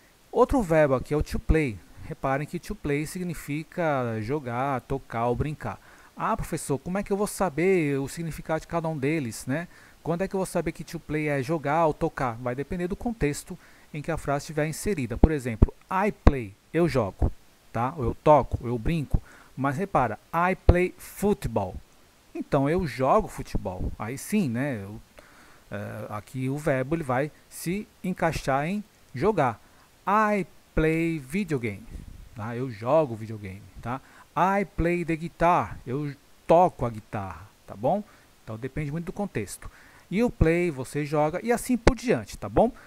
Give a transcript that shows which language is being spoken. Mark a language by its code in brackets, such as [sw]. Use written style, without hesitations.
[pt] Outro verbo aqui é o to play. Reparem que to play significa jogar, tocar ou brincar. Ah, professor, como é que eu vou saber o significado de cada um deles, né? Quando é que eu vou saber que to play é jogar ou tocar? Vai depender do contexto em que a frase estiver inserida. Por exemplo, [en] I play, [pt] eu jogo, tá? Ou eu toco, eu brinco. Mas repara, [en] I play football. [pt] Então, eu jogo futebol. Aí sim, né? Aqui o verbo ele vai se encaixar em jogar. [en] I play video game, [pt] tá? Eu jogo videogame, tá? [en] I play the guitar, [pt] eu toco a guitarra, tá bom? Então depende muito do contexto. [en] You play, [pt] você joga e assim por diante, tá bom?